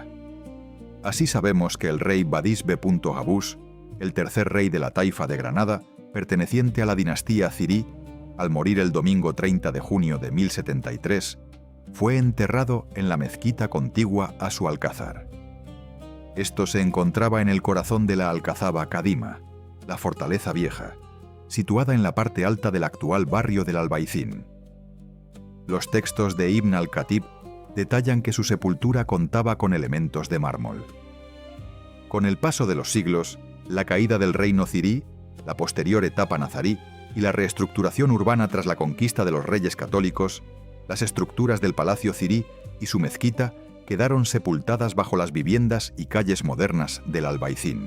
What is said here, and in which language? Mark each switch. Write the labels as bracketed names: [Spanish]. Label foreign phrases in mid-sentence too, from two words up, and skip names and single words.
[Spanish] Así sabemos que el rey Badis B. Gabús, el tercer rey de la taifa de Granada, perteneciente a la dinastía cirí, al morir el domingo 30 de junio de 1073, fue enterrado en la mezquita contigua a su alcázar. Esto se encontraba en el corazón de la Alcazaba Kadima, la Fortaleza Vieja, situada en la parte alta del actual barrio del Albaicín. Los textos de Ibn al-Khatib detallan que su sepultura contaba con elementos de mármol. Con el paso de los siglos, la caída del reino zirí, la posterior etapa nazarí y la reestructuración urbana tras la conquista de los reyes católicos, las estructuras del palacio zirí y su mezquita quedaron sepultadas bajo las viviendas y calles modernas del Albaicín.